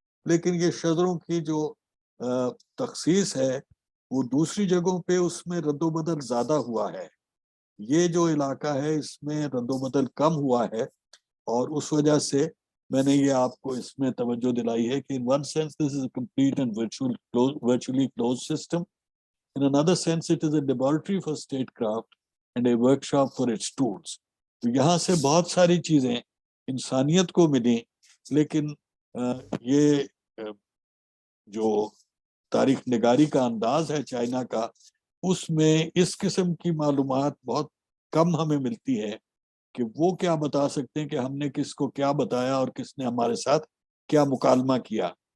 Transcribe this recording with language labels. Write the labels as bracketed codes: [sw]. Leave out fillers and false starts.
[ur] لیکن یہ شجروں کی جو تخصیص ہے وہ دوسری جگہوں پہ اس میں رد و بدل زیادہ ہوا ہے. یہ جو علاقہ ہے اس میں رد و بدل کم ہوا ہے، اور اس وجہ سے میں نے یہ آپ کو اس میں توجہ دلائی ہے کہ [en] in one sense this is a complete and virtually closed system. In another sense it is a laboratory for statecraft and a workshop for its tools. [ur] تو یہاں سے بہت ساری چیزیں انسانیت کو ملی، لیکن یہ جو تاریخ نگاری کا انداز ہے چائنا کا، اس میں اس قسم کی معلومات بہت کم ہمیں ملتی ہے کہ وہ کیا بتا سکتے ہیں کہ ہم نے کس کو کیا بتایا اور کس نے ہمارے ساتھ کیا مکالمہ کیا.